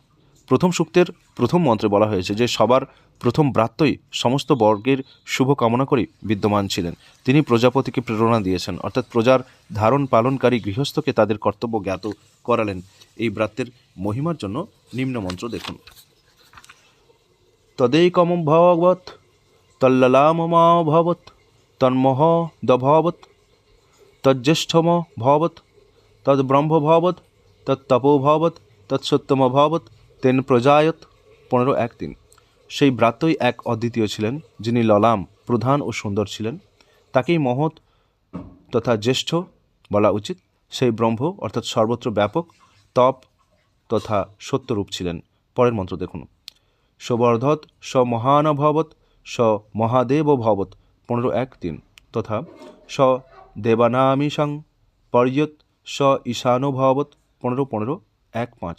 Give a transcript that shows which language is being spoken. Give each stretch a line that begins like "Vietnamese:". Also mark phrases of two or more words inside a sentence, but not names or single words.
Bangla: প্রথম সূক্তের প্রথম মন্ত্রে বলা হয়েছে যে সবার প্রথম ব্রাত্যই সমস্ত বর্গের শুভ কামনা করে বিদ্যমান ছিলেন। তিনি প্রজাপতিকে প্রেরণা দিয়েছেন, অর্থাৎ প্রজার ধারণ পালনকারী গৃহস্থকে তাদের কর্তব্য জ্ঞাত করালেন। এই ব্রাত্যের মহিমার জন্য নিম্ন মন্ত্র দেখুন।
Sanskrit: তদেকম ভবৎ তল্ললামভবৎ তন্মহ দভবৎ তজ্জ্যেষ্ঠম ভবৎ তদ্ব্রহ্ম ভবৎ তত্তপো ভবৎ তৎসত্যম ভবৎ তেন প্রজায়ত।
Bangla: 15:1-3। সেই ব্রাত্যই এক অদ্বিতীয় ছিলেন, যিনি ললাম, প্রধান ও সুন্দর ছিলেন। তাকেই মহৎ তথা জ্যেষ্ঠ বলা উচিত, সেই ব্রহ্ম অর্থাৎ সর্বত্র ব্যাপক তপ তথা সত্যরূপ ছিলেন। পরের মন্ত্র দেখুন।
Sanskrit: সবর্ধত স মহানভবত স মহাদেব ভবত 15:1-3 তথা স দেবানামিশং পর্যত স ঈশানুভবত 15:15-1-5।